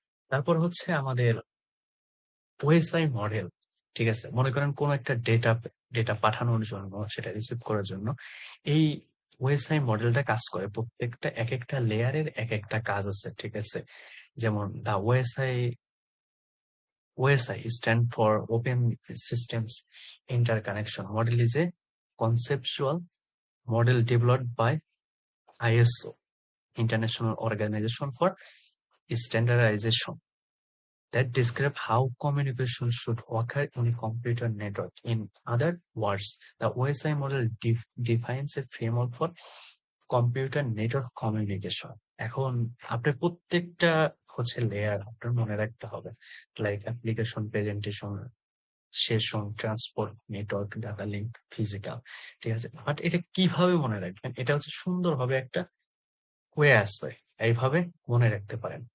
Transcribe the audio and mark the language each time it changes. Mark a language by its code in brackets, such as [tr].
[bn] তারপর হচ্ছে আমাদের ওএসআই মডেল। ঠিক আছে, মনে করেন কোন একটা ডেটা ডেটা পাঠানোর জন্য, সেটা রিসিভ করার জন্য এই ওএসআই মডেলটা কাজ করে। প্রত্যেকটা এক একটা লেয়ারের এক একটা কাজ আছে, ঠিক আছে। যেমন [en] The OSI stand for Open Systems Interconnection Model is a conceptual model developed by ISO, International Organization for Standardization, that describe how communication should occur in a computer network. In other words, the OSI model defines a framework for computer network communication. [bn] এখন আপনার প্রত্যেকটা হচ্ছে layer আপনার মনে রাখতে হবে, like application, presentation, session, transport, network, data link, physical. ঠিক আছে, বাট এটা কিভাবে মনে রাখবেন, এটা হচ্ছে সুন্দরভাবে একটা ওয়ে আছে, এইভাবে মনে রাখতে পারেন।